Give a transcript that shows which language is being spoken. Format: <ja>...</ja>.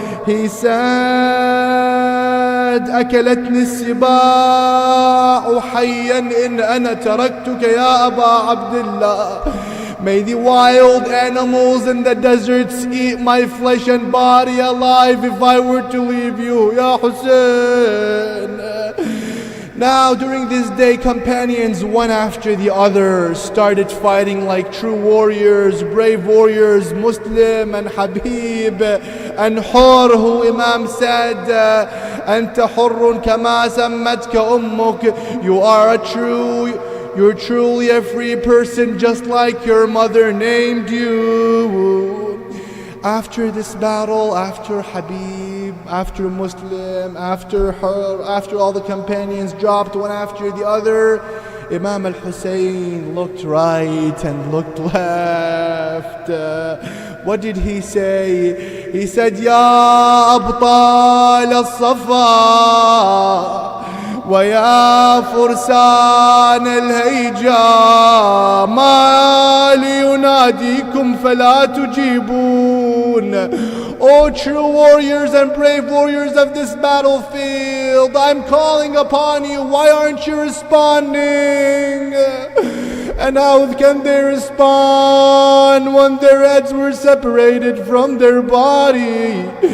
<en>He said,</en> <ar>"أكلتني السباع حيا إن أنا تركتك يا أبا عبد الله."</ar> <en>May the wild animals in the deserts eat my flesh and body alive if I were to leave you, Ya Hussein. Now during this day, companions one after the other started fighting like true warriors, brave warriors. Muslim and Habib and Hur, who Imam said,</en> <ar>"Anta hurrun kama sammatka ummuk."</ar> <en>You're truly a free person, just like your mother named you. After this battle, after Habib, after Muslim, after her, after all the companions dropped one after the other, Imam al-Hussein looked right and looked left. What did he say? He said,</en> <ar>"Ya abtal al-Safa ويا فرسان الهيجا ما ليناديكم فلا تجيبون."</ar> <en>Oh true warriors and brave warriors of this battlefield, I'm calling upon you, why aren't you responding? And how can they respond when their heads were separated from their body?</en>